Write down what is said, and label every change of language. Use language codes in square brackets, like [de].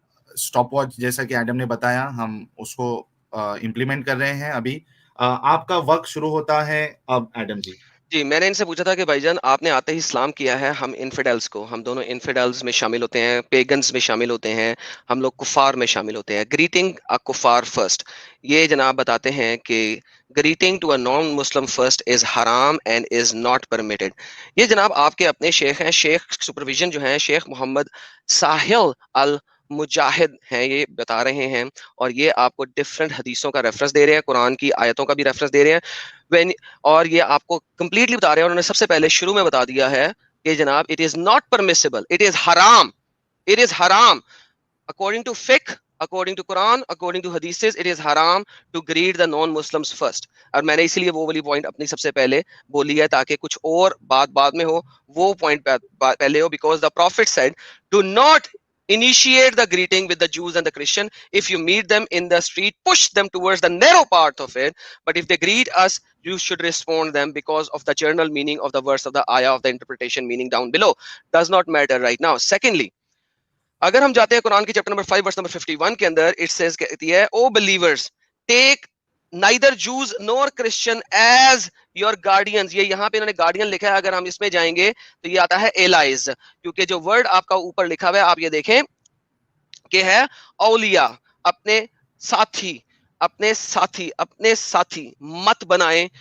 [ur] Stop watch جیسا کہ Adam نے بتایا، ہم اس کو امپلیمنٹ کر رہے ہیں ابھی. آپ کا وقت شروع ہوتا ہے اب ایڈم جی. جی میں نے ان سے پوچھا تھا کہ بھائی جان آپ نے آتے ہی اسلام کیا ہے، ہم انفیڈلز کو، ہم دونوں انفیڈلز میں شامل ہوتے ہیں، پیگنز میں شامل ہوتے ہیں، ہم لوگ کفار میں شامل ہوتے ہیں. [en] greeting a کفار first, [ur] یہ جناب بتاتے ہیں کہ [en] greeting to a non-Muslim first is haram and is not permitted. [ur] یہ جناب آپ کے اپنے شیخ ہیں، شیخ سپرویژن جو ہیں شیخ محمد ساحل المجاہد ہیں، یہ بتا رہے ہیں اور یہ آپ کو ڈفرینٹ حدیثوں کا ریفرنس دے رہے ہیں، قرآن کی آیتوں کا بھی ریفرنس دے رہے ہیں اور یہ آپ کو کمپلیٹلی بتا رہے ہیں. انہوں نے سب سے پہلے شروع میں بتا دیا ہے کہ جناب [en] it is not permissible, it is haram, it is haram according to fiqh, according to Quran, according to hadiths, it is haram to greet the non-Muslims first. [ur] اور میں نے اسی لیے وہ والی پوائنٹ اپنی سب سے پہلے بولی ہے تاکہ کچھ اور بات بعد میں ہو، وہ پوائنٹ پہلے ہو. [en] because the prophet said do not initiate the greeting with the Jews and the Christian. If you meet them in the street, push them towards the narrow part of it, but if they greet us, you should respond them because of the general meaning of the verse of the ayah of the interpretation meaning down below does not matter right now. Secondly, [ur] اگر ہم جاتے ہیں قرآن کی chapter number 5 verse number 51 کے اندر [en] it says [ur] کہتی ہے [en] O believers take neither Jews nor Christian as your guardians. [ur] یہ یہاں پہ انہوں نے گارڈین لکھا ہے، اگر ہم اس میں جائیں گے تو یہ آتا ہے allies، کیونکہ جو ورڈ آپ کا اوپر لکھا ہوا ہے آپ یہ دیکھیں کہ ہے اولیاء، اپنے ساتھی اپنے ساتھی اپنے ساتھی مت بنائیں.